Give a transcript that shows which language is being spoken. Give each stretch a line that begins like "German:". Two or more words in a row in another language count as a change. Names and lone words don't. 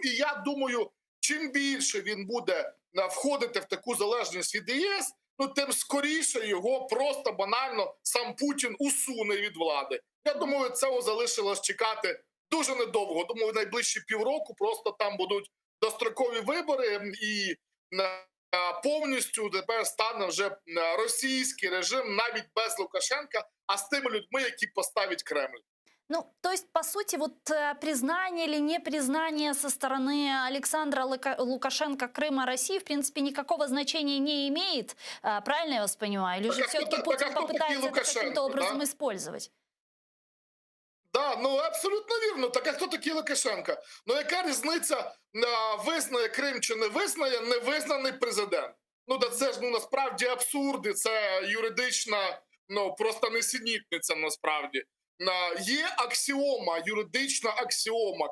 Ukrainian: І я думаю, чим більше він буде входити в таку залежність від ЄС, тим скоріше його просто банально сам Путін усуне від влади. Я думаю, цього залишилось чекати дуже недовго. Думаю, в найближчі півроку просто там будуть дострокові вибори і повністю тепер стане вже російський режим навіть без Лукашенка, а з тими людьми, які поставить Кремль.
Russian: То есть, по сути, признание или непризнание со стороны Александра Лукашенко Крыма России, в принципе, никакого значения не имеет. Правильно я вас понимаю? Или же все-таки Путин попытается это каким-то образом использовать? Да, Да,
Ukrainian: ну абсолютно вірно. Так а хто такий Лукашенко? Ну яка різниця, визнає Крим чи не визнає невизнаний президент? Ну да це ж насправді абсурди, це юридична, просто несенітниця насправді. Є аксіома, юридична аксіома.